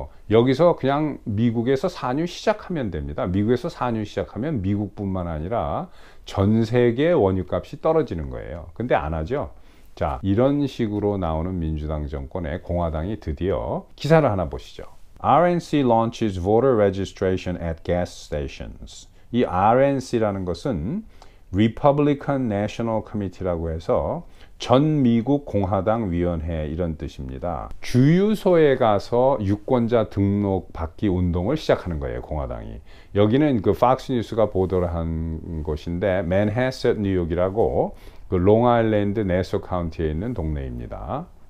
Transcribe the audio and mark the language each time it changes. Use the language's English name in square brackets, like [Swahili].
[Korean] 여기서 그냥 미국에서 산유 시작하면 됩니다. 미국에서 산유 시작하면 미국뿐만 아니라 전 세계 원유값이 떨어지는 거예요. 근데 안 하죠. 자, 이런 식으로 나오는 민주당 정권의 공화당이 드디어 기사를 하나 보시죠. [English] RNC launches voter registration at gas stations. [Korean] 이 RNC라는 것은 Republican National Committee라고 해서 전 미국 공화당 위원회 이런 뜻입니다. 주유소에 가서 유권자 등록 받기 운동을 시작하는 거예요, 공화당이. 여기는 그 팍스 뉴스가 보도를 한 곳인데 맨해튼 뉴욕이라고 그 롱아일랜드 네소 카운티에 있는 동네입니다.